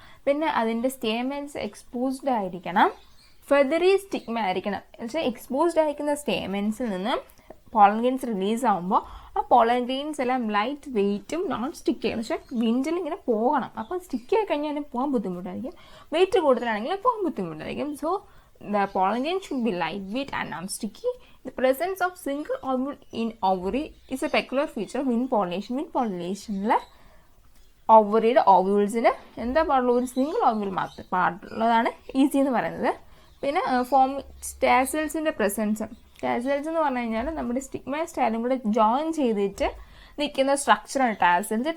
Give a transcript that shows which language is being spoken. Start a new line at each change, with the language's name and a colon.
Malayalam: പിന്നെ അതിൻ്റെ stamens exposed ആയിരിക്കണം. ഫെദറി സ്റ്റിഗ്മ ആയിരിക്കണം. എന്നുവെച്ചാൽ എക്സ്പോസ്ഡ് ആയിരിക്കുന്ന സ്റ്റേമെൻസിൽ നിന്ന് പോളൻ ഗ്രെയിൻസ് റിലീസ് ആകുമ്പോൾ ആ പോളൻ ഗ്രെയിൻസ് എല്ലാം ലൈറ്റ് വെയിറ്റും നോൺ സ്റ്റിക്കി ആണ്. പക്ഷേ വിൻഡിൽ ഇങ്ങനെ പോകണം. അപ്പോൾ സ്റ്റിക്കി ആയി കഴിഞ്ഞാൽ അതിന് പോകാൻ ബുദ്ധിമുട്ടായിരിക്കും. വെയിറ്റ് കൂടുതലാണെങ്കിൽ പോകാൻ ബുദ്ധിമുട്ടായിരിക്കും.
English: So the pollen grain should be lightweight and non-sticky. The presence of single ovule in ovary is a peculiar feature of wind pollination.
Malayalam: Wind pollination ഓവറിയുടെ ഓവ്യൂൾസിന് എന്താ പാടുള്ള ഒരു സിംഗിൾ ഓവ്യൂൾ മാത്രം പാടുള്ളതാണ് ഈസി എന്ന് പറയുന്നത്. പിന്നെ ടാസൽസിൻ്റെ പ്രസൻസ്. ടാസൽസ് എന്ന് പറഞ്ഞു കഴിഞ്ഞാൽ നമ്മുടെ സ്റ്റിഗ്മ സ്റ്റൈലും കൂടെ ജോയിൻ ചെയ്തിട്ട് നിൽക്കുന്ന സ്ട്രക്ചറാണ് ടാസൽസ്.